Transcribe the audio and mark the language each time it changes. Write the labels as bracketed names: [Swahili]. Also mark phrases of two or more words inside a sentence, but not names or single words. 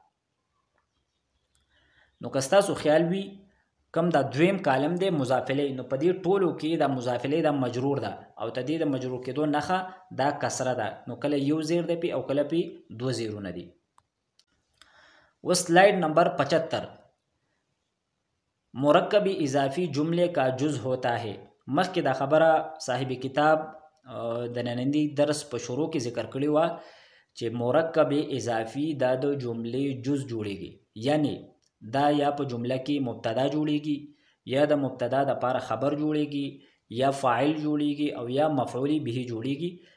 [Pashto] نو که ستاسو خیال وي کم دا دویم کالم دی مضاف الیه، نو په دې ټولو کې دا مضاف الیه دا مجرور ده او د دې د مجرور کېدو نښه دا کسره ده. نو کله یو زیر دی پې او کله پې دوه زیرونه دي. اوس سلایډ نمبر 75 [Urdu] مرکب اضافی جملے کا جز ہوتا ہے. [Pashto] مخکې دا خبره صاحب کتاب د نننی درس په شروع کې ذکر کړې وه چې مرکب اضافي دا د جملې جز جوړیږي، یعنی دا یا په جمله کې مبتدا جوړیږي یا د مبتدا دپاره خبر جوړیږي یا فاعل جوړیږي او یا مفعول به جوړیږي.